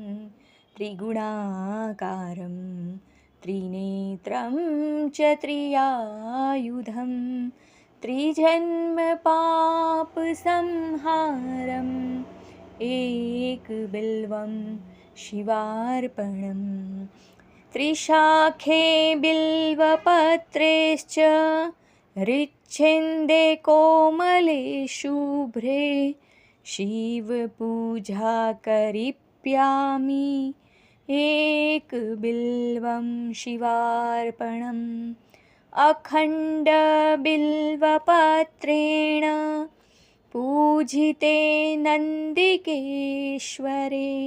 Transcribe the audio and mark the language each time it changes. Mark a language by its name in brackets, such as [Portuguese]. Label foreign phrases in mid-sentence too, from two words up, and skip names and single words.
[Sanskrit] ત્રિગુણાકારમ ત્રિનેત્રમ ચ ત્રિયાયુધમ ત્રિજન્મ પાપ સંહારમ એક બિલ્વમ શિવાર્પણમ ત્રિશાખે બિલ્વપત્રેશ્ચ રિચ્છિન્દે કોમલે શુભ્રે शिव पूजा करिष्यामि एक बिल्वं शिवार्पणम् अखण्ड बिल्वपत्रेण पूजिते नन्दिकेश्वरे